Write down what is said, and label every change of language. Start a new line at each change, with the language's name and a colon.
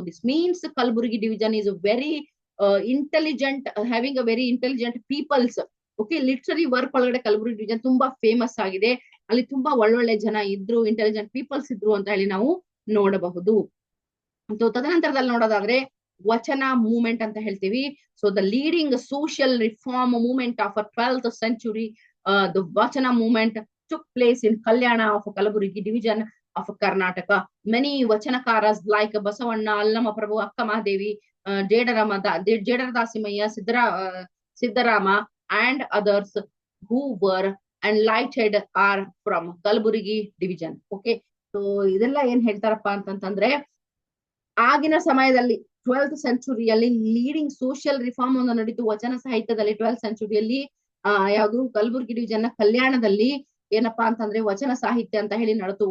English: This means Kalaburagi division is very intelligent, having a very intelligent peoples.
Kannada: Okay, literary work ಒಳಗಡೆ Kalaburagi division ತುಂಬಾ famous ಆಗಿದೆ. ಅಲ್ಲಿ ತುಂಬಾ ಒಳ್ಳೊಳ್ಳೆ ಜನ ಇದ್ರು, ಇಂಟೆಲಿಜೆಂಟ್ ಪೀಪಲ್ಸ್ ಇದ್ರು ಅಂತ ಹೇಳಿ ನಾವು ನೋಡಬಹುದು. ತದನಂತರದಲ್ಲಿ ನೋಡೋದಾದ್ರೆ ವಚನ ಮೂವ್ಮೆಂಟ್ ಅಂತ ಹೇಳ್ತೀವಿ.
English: So the leading social reform movement of 12th century, the vachana movement took place in Kalyana of Kalaburagi division of Karnataka. Many vachanakaras like Basavanna, Allama Prabhu, Akka Mahadevi, Jedara Dasimaya, Siddharama and others who were enlightened are from Kalaburagi division.
Kannada: Okay, so ಇದೆಲ್ಲ ಏನ್ ಹೇಳ್ತಾರಪ್ಪ ಅಂತಂದ್ರೆ ಆಗಿನ ಸಮಯದಲ್ಲಿ 12th centuryಯಲ್ಲಿ leading social reform ಒಂದು ನಡೀತು ವಚನ ಸಾಹಿತ್ಯದಲ್ಲಿ. 12th centuryಯಲ್ಲಿ ಯಾವುದು ಕಲಬುರಗಿ ಡಿವಿಜನ್ ನ ಕಲ್ಯಾಣದಲ್ಲಿ ಏನಪ್ಪಾ ಅಂತಂದ್ರೆ ವಚನ ಸಾಹಿತ್ಯ ಅಂತ ಹೇಳಿ ನಡೆತು.